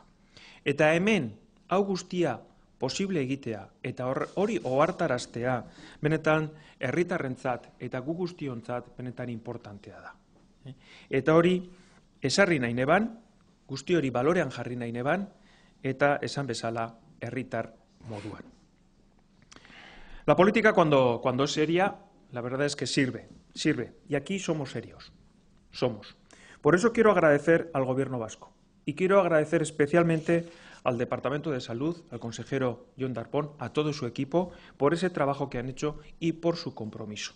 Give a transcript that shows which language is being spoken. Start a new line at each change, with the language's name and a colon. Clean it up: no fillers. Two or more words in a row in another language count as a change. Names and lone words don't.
Basque: Eta hemen, hau guztia posible egitea, eta hori ohartaraztea, benetan herritarrentzat eta gu guztiontzat benetan importantea da. Eta hori esarri nahi neban, guzti hori balorean jarri nahi neban, eta esan bezala herritar moduan.
Spanish: La política cuando es seria, la verdad es que sirve, y aquí somos serios, somos. Por eso quiero agradecer al Gobierno vasco, y quiero agradecer especialmente al Departamento de Salud, al consejero Jon Darpón, a todo su equipo, por ese trabajo que han hecho y por su compromiso.